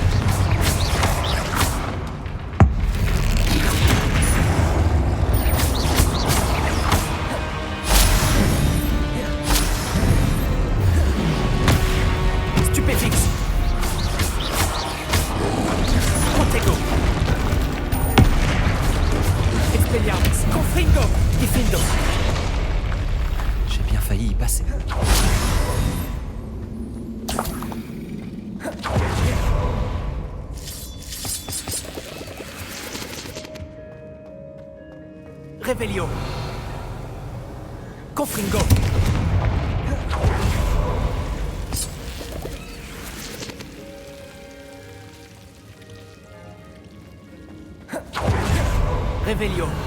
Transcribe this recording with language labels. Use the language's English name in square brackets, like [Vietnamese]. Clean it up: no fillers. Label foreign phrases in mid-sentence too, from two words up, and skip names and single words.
[French] Stupefix. Protego. Expelliarmus. Confringo. Diffindo. J'ai bien failli y passer. Revelio. Confringo. Revelio.